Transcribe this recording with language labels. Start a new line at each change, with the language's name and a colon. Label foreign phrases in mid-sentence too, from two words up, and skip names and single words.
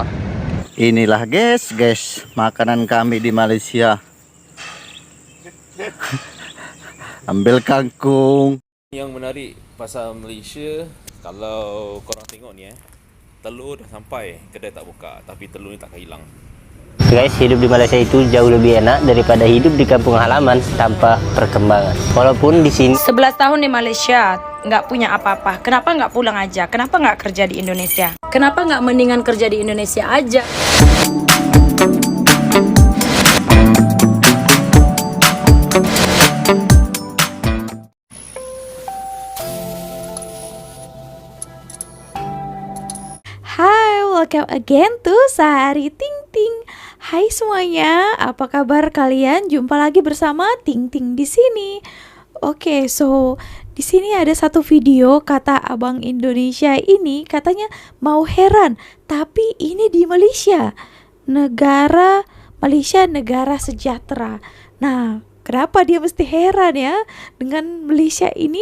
Malay: Inilah guys, makanan kami di Malaysia. Ambil kangkung. Yang menarik pasal Malaysia, kalau korang tengok ni telur dah sampai, kedai tak buka, tapi telur ni takkan hilang.
Indonesian: Guys, hidup di Malaysia itu jauh lebih enak daripada hidup di kampung halaman tanpa perkembangan. Walaupun di sini 11 tahun di Malaysia nggak punya apa-apa, kenapa nggak pulang aja? Kenapa nggak kerja di Indonesia? Kenapa nggak mendingan kerja di Indonesia aja? Hai,
English: welcome again to Sehari Ting Ting.
Indonesian: Hai semuanya, apa kabar kalian? Jumpa lagi bersama Ting Ting di sini. Oke, so di sini ada satu video kata abang Indonesia ini katanya mau heran, tapi ini di Malaysia. Malaysia negara sejahtera. Nah, kenapa dia mesti heran ya dengan Malaysia ini?